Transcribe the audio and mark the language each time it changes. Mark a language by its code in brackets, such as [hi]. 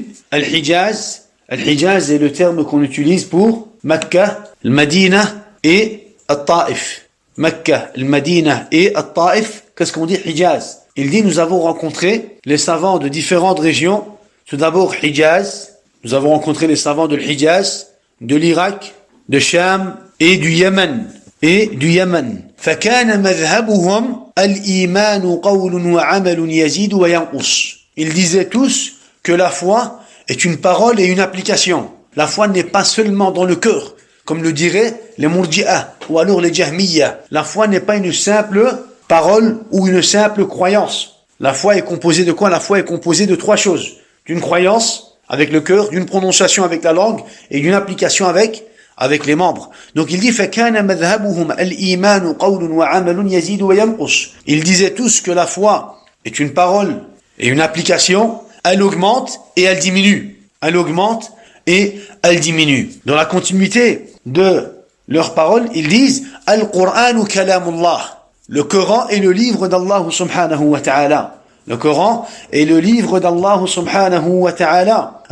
[fr] Al-Hijaz. Al-Hijaz est le terme qu'on utilise pour Mecca, Al-Madina et Al-Taif. Mecca, Al-Madina et Al-Taif. Qu'est-ce qu'on dit Hijaz? Il dit nous avons rencontré les savants de différentes régions. Tout d'abord Hijaz. Nous avons rencontré les savants de l'Hijaz, de l'Irak, de Sham et du Yémen. [ar] فكان مذهبهم الإيمان قول وعمل يزيد وينقص. [fr] Ils disaient tous que la foi est une parole et une application. La foi n'est pas seulement dans le cœur, comme le diraient les Murji'ah ou alors les Jahmiyya. La foi n'est pas une simple parole ou une simple croyance. La foi est composée de quoi? La foi est composée de trois choses. D'une croyance avec le cœur, d'une prononciation avec la langue et d'une application avec les membres. Donc il dit [ar] فَكَانَ مَذْهَبُهُمْ الْإِيمَانُ قَوْلٌ وَعَمَلٌ يَزِيدُ وَيَنْقُصُ. [fr] Ils disaient tous que la foi est une parole et une application, elle augmente et elle diminue. Dans la continuité de leurs paroles, ils disent [ar] Al-Qur'anu kalamullah. [fr] Le Coran est le livre d'Allah subhanahu wa ta'ala. Le Coran est le livre d'Allah subhanahu wa ta'ala.